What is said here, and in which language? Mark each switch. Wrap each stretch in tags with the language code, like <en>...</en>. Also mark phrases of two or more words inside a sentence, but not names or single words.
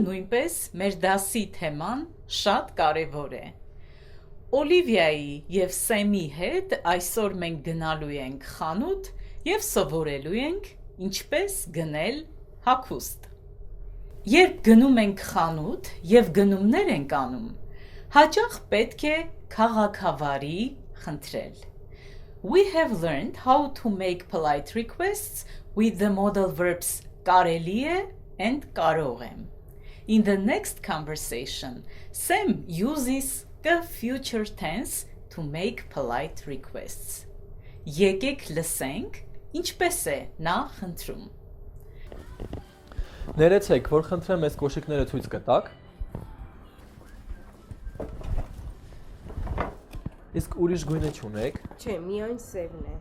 <hy>նույնպես մեր դասի թեման շատ կարևոր է։ Օլիվիայի և Սեմի հետ այսօր մենք գնալու ենք խանութ և սովորելու ենք ինչպես գնել հագուստ։ Երբ գնում ենք խանութ և գնումներ ենք անում, հաճախ պետք է քաղաքավարի խնդրել։</hy> <en>We have learned how to make polite requests with the modal verbs</en> <hy>կարելի է and կարող եմ.</hy> <en>In the next conversation, Sam uses the future tense to make polite requests.</en> <hy>Եկեք լսենք ինչպես է նա խնդրում։ Ներեցեք, որ խնդրեմ այս կոշիկները ցույց կտաք։ Իսկ ուրիշ գույնը չունեք։ Չէ, միայն սևն է։</hy>